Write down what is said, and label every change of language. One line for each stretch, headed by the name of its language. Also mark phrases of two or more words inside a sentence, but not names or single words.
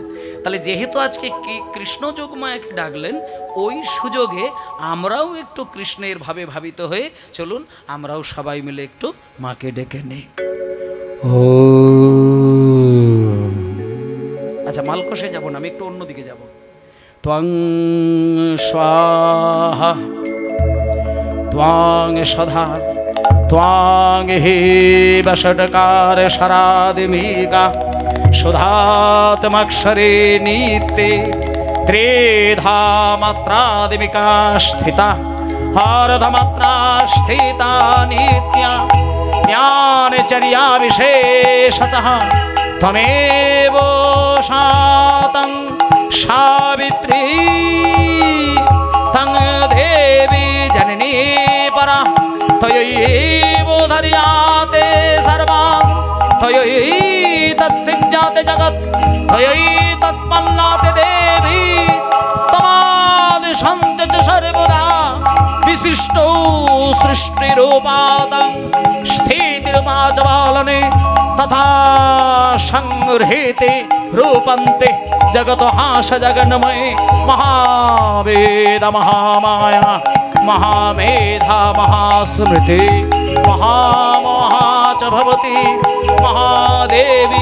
Bangla: তাহলে যেহেতু আজকে কৃষ্ণ যোগমায়াকে ডাকলেন, ওই সুযোগে আমরাও একটু কৃষ্ণের ভাবে ভাবিত হয়ে চলুন আমরাও সবাই মিলে একটু মাকে ডেকে নেই। আচ্ছা, মালকোষে যাব না, আমি একটু অন্যদিকে যাব।
Sanskrit: ত্বং স্বাহা ত্বং সদা ত্বং হে বষটকার শরাদিমিকা সুধাত্মক্ষরে নিত্যে ত্রেধা মাত্রাদিমিকা স্থিতা হারধমাত্রা স্থিতা নিত্যা জ্ঞানচর্যা বিশেষতঃ ত্বমেব শাতং সাবিত্রী তং দেবী জননী পরা ত্বয়ৈব ধার্যাতে সর্বং ত্বয়ৈ তৎসৃজ্যাতে জগৎ ত্বয়ৈ তৎপল্লাতে দেবী তমাদি সন্তে চ সর্বদা বিশিষ্টো সৃষ্টিরূপাদং স্থিতির্মাজবালনে তথা সংগৃহীতে রূপন্তে জগত হাস জগন্ময়ে মহাবেদ মহামায়া মহামেধা মহাস্মৃতি মহামোহা চ ভবতি মহাদেবী